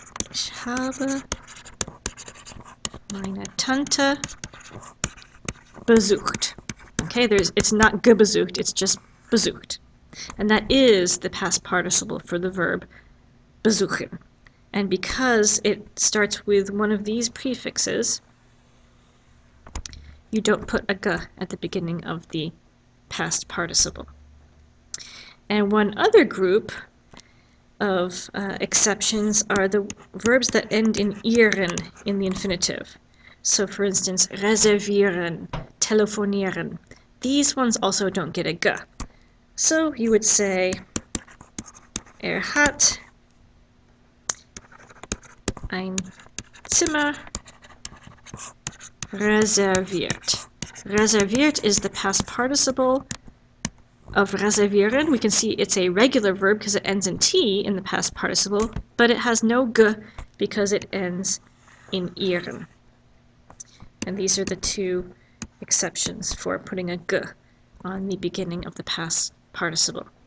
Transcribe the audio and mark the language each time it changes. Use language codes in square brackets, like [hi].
[de] Ich habe meine Tante besucht. [en] Okay, it's not gebesucht, it's just besucht. And that is the past participle for the verb besuchen. And because it starts with one of these prefixes, you don't put a g at the beginning of the past participle. And one other group of exceptions are the verbs that end in ieren in the infinitive. So for instance, reservieren, telefonieren. These ones also don't get a g. So you would say, [de] hat ein Zimmer reserviert. [en] Reserviert is the past participle of reservieren. We can see it's a regular verb because it ends in T in the past participle, but it has no G because it ends in ieren. And these are the two exceptions for putting a G on the beginning of the past participle.